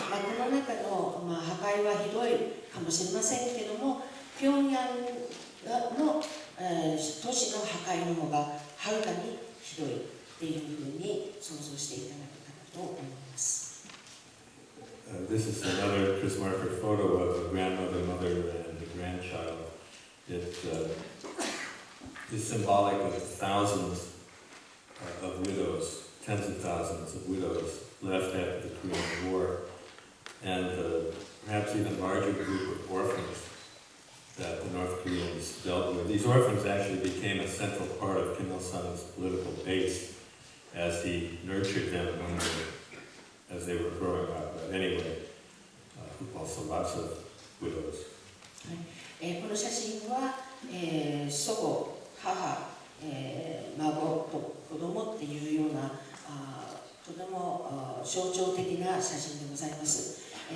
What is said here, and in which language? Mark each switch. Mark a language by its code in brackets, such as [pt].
[ja] この中の、破壊はひどいかもしれませんけれども、平壌の、都市の破壊の方がはるかにひどいっていうふうに想像していただけたらと思います。 [en] This is another Chris Marker photo of a grandmother, mother, and a grandchild. It is symbolic of thousands of widows, tens of thousands of widows left after the Korean War, and perhaps even larger group of orphans that the North Koreans dealt with. These orphans actually became a central part of Kim Il-sung's political base as he nurtured them as they were growing up. But anyway, also lots of widows. [ja] この写真は、祖母、母、孫と子供っていうようなとても象徴的な写真でございます。